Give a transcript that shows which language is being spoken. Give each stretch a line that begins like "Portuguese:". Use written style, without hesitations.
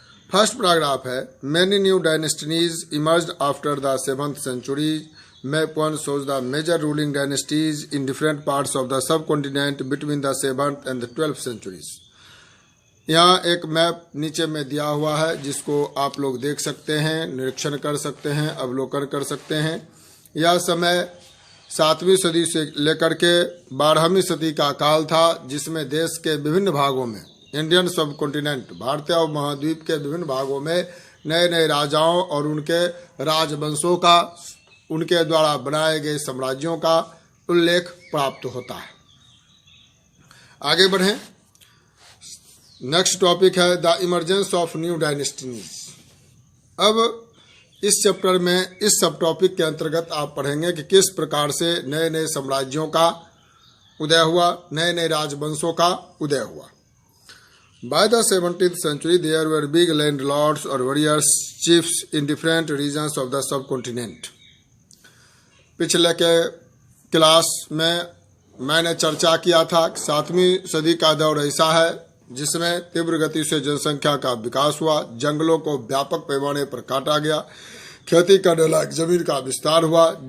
English: First paragraph है many new dynasties emerged after the 7th century. Map 1 shows the major ruling dynasties in different parts of the subcontinent between the 7th and the 12th centuries।
Hindi: यहाँ एक map नीचे में दिया हुआ है, जिसको आप लोग देख सकते हैं, निरीक्षण कर सकते हैं, अवलोकन कर सकते हैं। यह समय 7वीं सदी से लेकर के 12वीं सदी का काल था, जिसमें देश के विभिन्न भागों में, इंडियन सब कॉन्टिनेंट, भारतीय उपमहाद्वीप के विभिन्न भागों में नए नए राजाओं और उनके राजवंशों का, उनके द्वारा बनाए गए साम्राज्यों का उल्लेख प्राप्त होता है। आगे बढ़ें। नेक्स्ट टॉपिक है
English: The emergence of new dynasties.
Hindi: अब इस चैप्टर में इस सब टॉपिक के अंतर्गत आप पढ़ेंगे कि किस प्रकार से नए नए साम्राज्यों का उदय हुआ, नए नए राजवंशों का उदय हुआ।
English: By the 17th century, there were big landlords or warriors chiefs in different regions of the subcontinent।
Hindi: पिछले के क्लास में मैंने चर्चा किया था कि 7वीं सदी का दौर ऐसा है जिसमें तीव्र गति से जनसंख्या का विकास हुआ, जंगलों को व्यापक पैमाने पर काटा गया, खेती करने लायक जमीन का विस्तार हुआ।